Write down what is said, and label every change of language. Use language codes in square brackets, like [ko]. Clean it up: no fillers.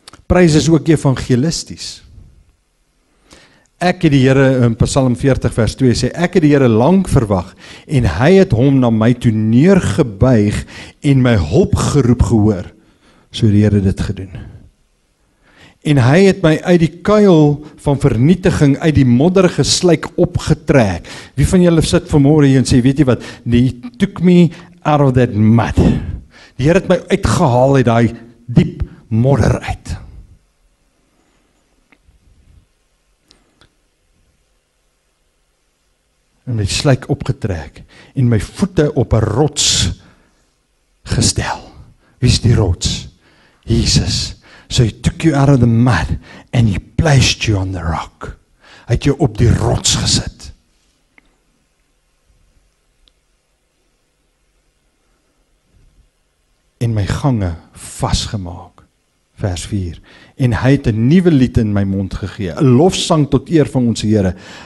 [af] Prys is ook evangelisties. Ek het die Here, in Psalm 40 vers 2 sê, ek het die Here lank verwag, en hy het hom na my toe neergebuig, en my hulp geroep gehoor. So het die Here dit gedoen. En hy het my uit die kuil van vernietiging, uit die modderige sluik opgetrek. Wie van julle sit vanmôre hier en sê, weet jy wat, [en] he took me out of that mud. [af] Die Here het my uitgehaal uit daai diep modder uit. En my sluik opgetrek, en my voete op 'n rots gestel. Wie is die rots? Jesus. [en] So he took you out of the mud, and he placed you on the rock. [af] Hy het jou op die rots gesit. En my gange vasgemaak. Vers 4. En hy het 'n nuwe lied in my mond gegee, 'n lofsang tot eer van ons Here.